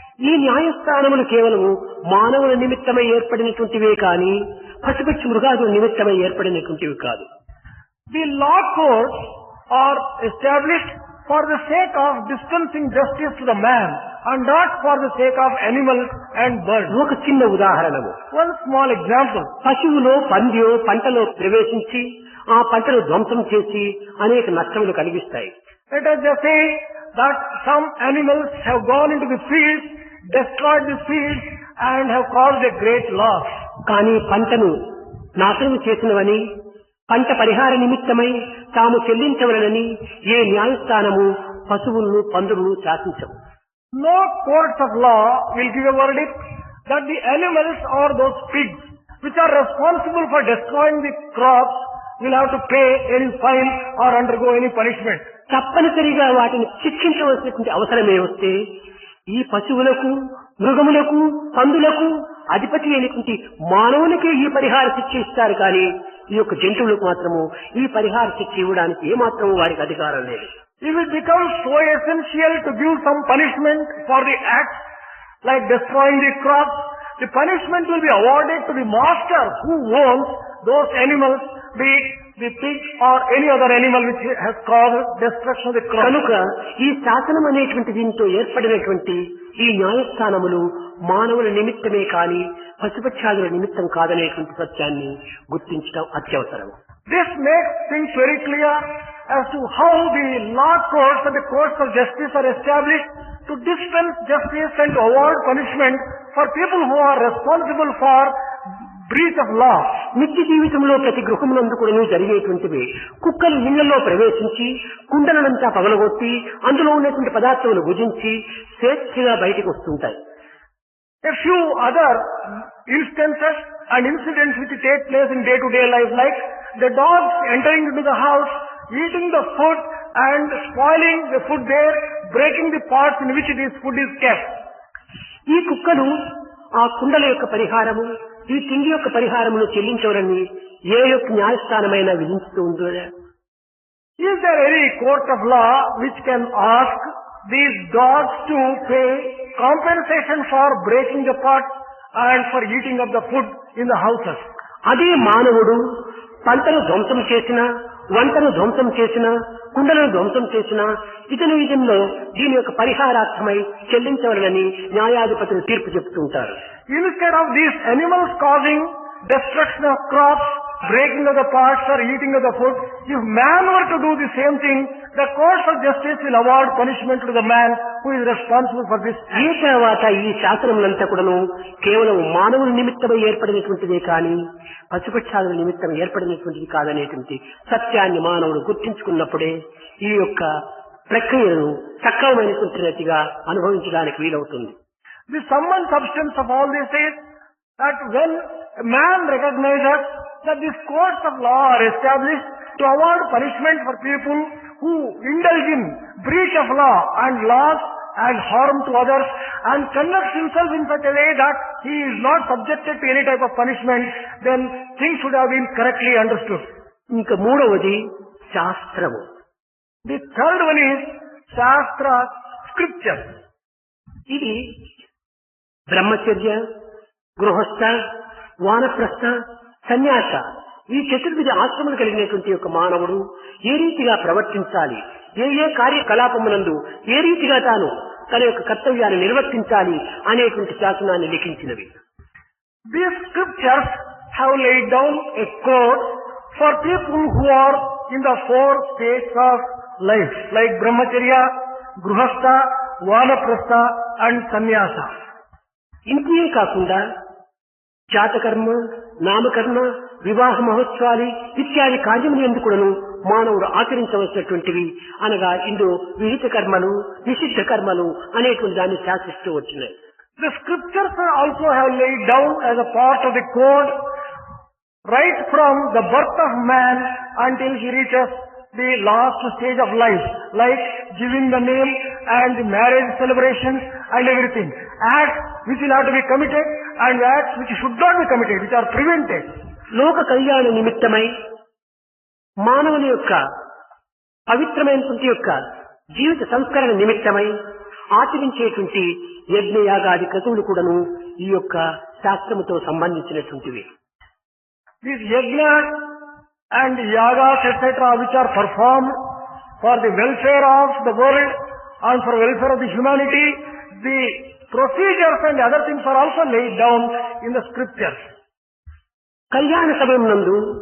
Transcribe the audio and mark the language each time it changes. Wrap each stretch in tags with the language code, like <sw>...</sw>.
<te>ఈ న్యాయస్థానములు కేవలము మానవుల నిమిత్తమై ఏర్పడినటువంటివే కానీ పశుపక్షి మృగాదుల నిమిత్తమై ఏర్పడినటువంటివి కాదు.</te> <en>The law courts are established for the sake of dispensing justice to the man and not for the sake of animals and birds.</en> <te>ఒక చిన్న ఉదాహరణము.</te> <en>One small example.</en> <te>పశువులో పందియో పంటలో ప్రవేశించి ఆ పంటను ధ్వంసం చేసి అనేక నష్టములు కలిగిస్తాయి.</te> <en>Let us just say that some animals have gone into the fields, destroyed the fields and have caused a great loss.</en> <te>కానీ పంటను నాశనం చేసినవని పంట పరిహార నిమిత్తమై తాము చెల్లించవలనని ఏ న్యాయస్థానము పశువులను పందులను శాసించవు.</te> <en>No courts of law will give a verdict that the animals or those pigs which are responsible for destroying the crops will have to pay any fine or undergo any punishment.</en> <te>తప్పనిసరిగా వాటిని శిక్షించవలసినటువంటి అవసరమే వస్తే ఈ పశువులకు మృగములకు పందులకు అధిపతి అయినటువంటి మానవునికే ఈ పరిహార శిక్ష ఇస్తారు కానీ ఈ యొక్క జంతువులకు మాత్రము ఈ పరిహార శిక్ష ఇవ్వడానికి ఏమాత్రము వారికి అధికారం లేదు.</te> <en>If it becomes so essential to give some punishment for the act, like destroying the crops, the punishment will be awarded to the master who owns those animals, be it the pig or any other animal which has caused destruction of the crop.</en> <te>కనుక ఈ శాసనం అనేటువంటి దీంతో ఏర్పడినటువంటి ఈ న్యాయస్థానములు మానవుల నిమిత్తమే కాని పశుపక్షాదుల నిమిత్తం కాదనేటువంటి సత్యాన్ని గుర్తించడం అత్యవసరం.</te> <en>This makes things very clear as to how the law courts and the courts of justice are established to dispense justice and to award punishment for people who are responsible for breach of law.</en> <te>నిత్య జీవితంలో ప్రతి గృహమునందు కూడా జరిగేటువంటివి కుక్కలు ఇళ్లలో ప్రవేశించి కుండలనంతా పగలగొట్టి అందులో ఉన్నటువంటి పదార్థములు భుజించి స్వేచ్ఛగా బయటకు వస్తుంటాయి.</te> <en>A few other instances and incidents which take place in day-to-day life, like the dogs entering into the house, eating the food and spoiling the food there, breaking the pots in which this food is kept.</en> <te>ఈ కుక్కలు ఆ కుండల యొక్క పరిహారము ఈ తిండి యొక్క పరిహారమును చెల్లించవరని ఏ యొక్క న్యాయస్థానమైనా విధించుతూ ఉందో?</te> <en>Is there any court of law which can ask these dogs to pay compensation for breaking the pot and for eating of the food in the houses?</en> <te>అదే మానవుడు పంటను ధ్వంసం చేసిన, వంటను ధ్వంసం చేసిన, కుండలను ధ్వంసం చేసిన ఇతని విధంలో దీని యొక్క పరిహారార్థమై చెల్లించవలనని న్యాయాధిపతులు తీర్పు చెప్తుంటారు.</te> <en>Instead of these animals causing destruction of crops, breaking of the pots or eating of the food, if man were to do the same thing, the courts of justice will award punishment to the man who is responsible for this.</en> <te>ఈ తర్వాత ఈ శాసనములంతా కూడాను కేవలం మానవుల నిమిత్తమై ఏర్పడినటువంటిదే కానీ పశుపక్షాదుల నిమిత్తం ఏర్పడినటువంటిది కాదనేటువంటి సత్యాన్ని మానవుడు గుర్తించుకున్నప్పుడే ఈ యొక్క ప్రక్రియను సక్రమమైనటువంటి రీతిగా అనుభవించడానికి వీలవుతుంది.</te> <en>The sum and substance of all this is that when a man recognizes that these courts of law are established to award punishment for people who indulge in breach of law and laws and harm to others and conducts himself in such a way that he is not subjected to any type of punishment, then things should have been correctly understood.</en> <te>ఇంకా మూడవది శాస్త్రము.</te> <en>The third one is Shastra, scripture.</en> <te>ఇది బ్రహ్మచర్య, గృహస్థ, వానప్రస్థ, సన్యాస ఈ చతుర్విధ ఆశ్రమం కలిగినటువంటి యొక్క మానవుడు ఏ రీతిగా ప్రవర్తించాలి, ఏ ఏ కార్యకలాపమునందు ఏ రీతిగా తాను తన యొక్క కర్తవ్యాన్ని నిర్వర్తించాలి అనేటువంటి శాసనాన్ని లిఖించినవి.</te> <en>These scriptures have laid down a code for people who are in the four states of life, like brahmacharya, gruhastha, vanaprastha and sannyasa.</en> <te>ఇంతే కాకుండా జాతకర్మ, నామకర్మ, వివాహ మహోత్సవాలు ఇత్యాది కార్యములు ఎందుకును మానవుడు ఆచరించవలసినటువంటివి అనగా ఇందులో విహిత కర్మలు, నిషిద్ధ కర్మలు అనేటువంటి దాన్ని శాసిస్తూ వచ్చినాయి.</te> <en>The scriptures also have laid down as a part of the code right from the birth of man until he reaches the last stage of life, like giving the name and the marriage celebrations and everything. Acts which will have to be committed and acts which should not be committed, which are prevented.</en> <te>లోక కళ్యాణ నిమిత్తమై మానవుని యొక్క పవిత్రమైనటువంటి యొక్క జీవిత సంస్కరణ నిమిత్తమై ఆచరించేటువంటి యజ్ఞయాగాది క్రతువులు కూడాను ఈ యొక్క శాస్త్రముతో సంబంధించినటువంటివి.</te> <en>These yajnas and yagas etc. which are performed for the welfare of the world and for welfare of the humanity, the procedures and other things are also laid down in the scriptures.</en> <te>కళ్యాణ సమయం నందు</te>